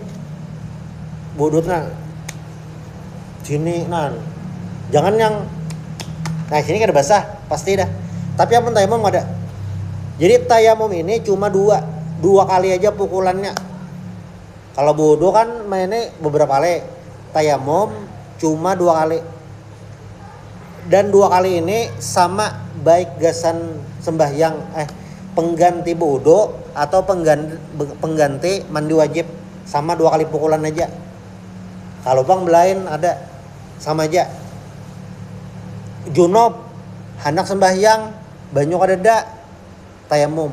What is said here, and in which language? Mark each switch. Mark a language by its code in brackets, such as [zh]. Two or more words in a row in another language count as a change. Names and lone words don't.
[id] Wudhunya sini jangan yang sini kan basah pasti dah. Tapi apa tayamum ada. Jadi tayamum ini cuma dua kali aja pukulannya. Kalau wudu kan mainnya beberapa kali. Tayamum cuma 2 kali. Dan 2 kali ini sama baik gasan sembahyang pengganti wudu atau pengganti mandi wajib, sama 2 kali pukulan aja. Kalau bang belain ada sama aja. [bjn] Junub hendak sembahyang banyu kadeda tayamum.